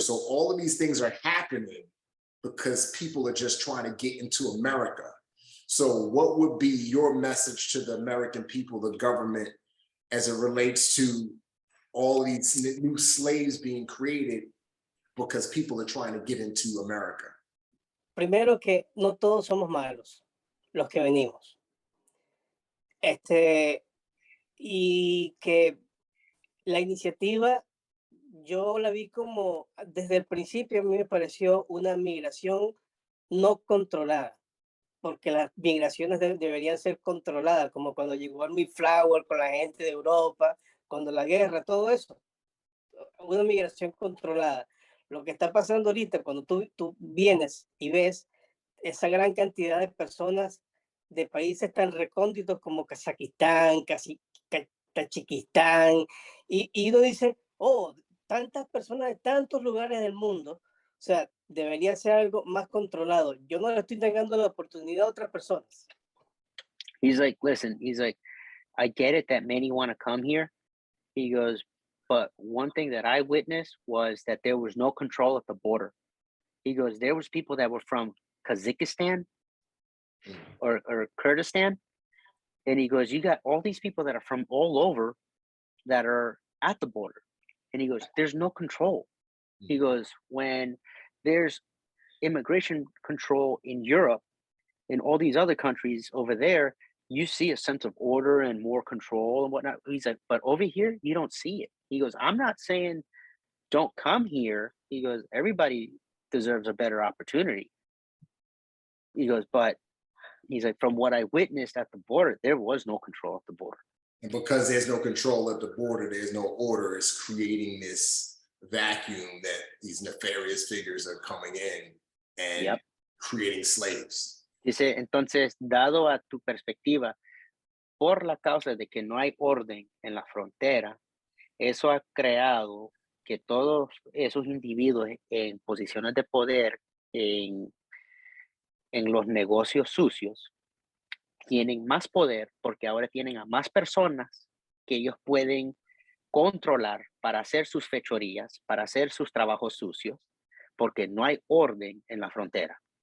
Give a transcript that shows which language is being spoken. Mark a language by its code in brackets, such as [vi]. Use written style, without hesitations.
[en] So all of these things are happening because people are just trying to get into America. So what would be your message to the American people, the government, as it relates to all these new slaves being created because people are trying to get into America? [es] Primero que no todos somos malos, los que venimos. Y que la iniciativa yo la vi como, desde el principio a mí me pareció una migración no controlada, porque las migraciones deberían ser controladas, como cuando llegó el Mayflower con la gente de Europa, cuando la guerra, todo eso, una migración controlada. Lo que está pasando ahorita, cuando tú vienes y ves esa gran cantidad de personas de países tan recónditos como Kazajistán, Tayikistán, y uno dice, oh, tantas personas de tantos lugares del mundo, o sea, debería ser algo más controlado. Yo no le estoy negando la oportunidad a otras personas. [en] He's like, listen, he's like, I get it that many want to come here. He goes, but one thing that I witnessed was that there was no control at the border. He goes, there was people that were from Kazakhstan or Kurdistan. And he goes, you got all these people that are from all over that are at the border. And he goes, there's no control. He goes, when there's immigration control in Europe and all these other countries over there, you see a sense of order and more control and whatnot. He's like, but over here, you don't see it. He goes, I'm not saying don't come here. He goes, everybody deserves a better opportunity. He goes, but he's like, from what I witnessed at the border, there was no control at the border. And because there's no control at the border, there's no order, it's creating this vacuum that these nefarious figures are coming in and creating slaves. [es] Dice, entonces, dado a tu perspectiva, por la causa de que no hay orden en la frontera, eso ha creado que todos esos individuos en posiciones de poder en los negocios sucios tienen más poder porque ahora tienen a más personas que ellos pueden controlar para hacer sus fechorías, para hacer sus trabajos sucios, porque no hay orden en la frontera.